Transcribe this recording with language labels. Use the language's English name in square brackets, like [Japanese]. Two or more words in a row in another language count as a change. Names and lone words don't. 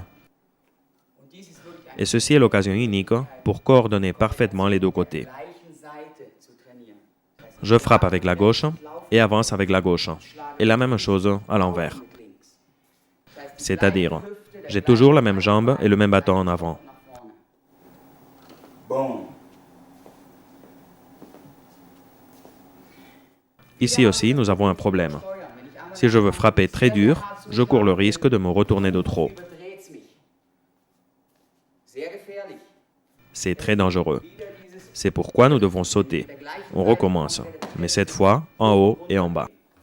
[German] Und dies ist wirklich eine [French] Et ceci est l'occasion unique pour coordonner parfaitement les deux côtés. [German] gleichen Seite zu trainieren. Das heißt, [French] Je frappe avec la gauche et avance avec la gauche. Et la même chose à l'envers. [German] mit links. Das heißt, die [French] C'est-à-dire, [German] gleiche Hüfte, der [French] j'ai [German] gleiche [French] toujours la même jambe et le même bâton en avant. [German] nach vorne. Boom. [French] Ici aussi, nous avons un problème. Si je veux frapper très dur, je cours le risque de me retourner de trop. [German] Überdreht's mich. Sehr gefährlich. [French] C'est très dangereux. [German] Wieder dieses [French] C'est pourquoi nous devons sauter. On recommence, mais cette fois en haut et en bas.